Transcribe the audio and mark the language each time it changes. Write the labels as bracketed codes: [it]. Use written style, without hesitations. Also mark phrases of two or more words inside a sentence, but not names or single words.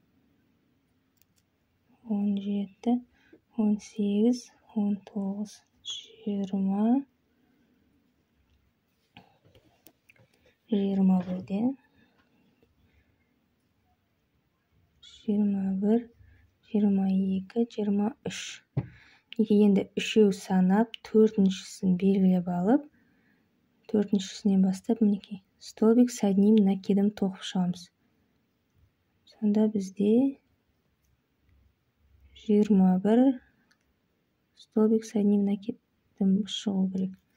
[kk] 17, 18, 19, 20, 21-де 21, 22, 23. Енді үшеу санап, төртіншісін белгілеп алып, төртіншісінен бастап, мінекей, [ru] столбик с одним накидом [kk] тоқып шығамыз. Сонда бізде 21 [ru] столбик с одним накидом [kk] шығу керек.